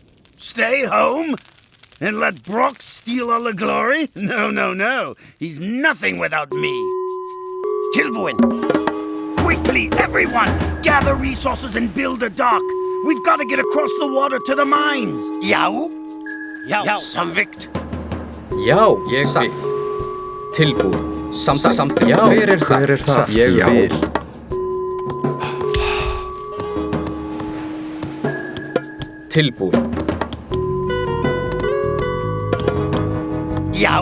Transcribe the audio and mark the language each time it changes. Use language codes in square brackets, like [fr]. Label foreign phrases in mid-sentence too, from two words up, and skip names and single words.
[en] Stay home? And let Brock steal all the glory? No. He's nothing without me. Tilbuin! Quickly, everyone! Gather resources and build a dock. We've got to get across the water to the mines. [is] Já, samvikt. Já, ég vil. Tilbúin. Samt, já. Hver er það? Ég vil. Tilbúin. Já.